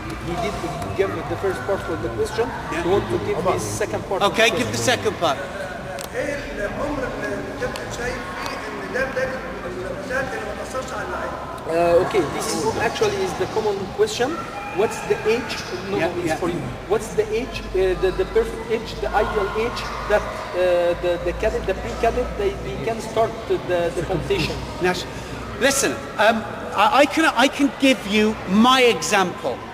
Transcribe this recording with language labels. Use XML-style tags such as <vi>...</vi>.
<en>He did give the first part for the question. Yeah. You want to give the second part? Okay, give the second part.</en> <ar>ايه الامر اللي الكابتن شايف فيه ان ده بدايه المشاكل اللي ما تاثرش على اللعيبه؟</ar> <en>Okay, this is actually is the common question. What's the age? No, Yeah, it's for you. What's the age, the perfect age, the ideal age that the cadet, the pre-cadet, they can start the competition? Nash, listen, I can give you my example.</en>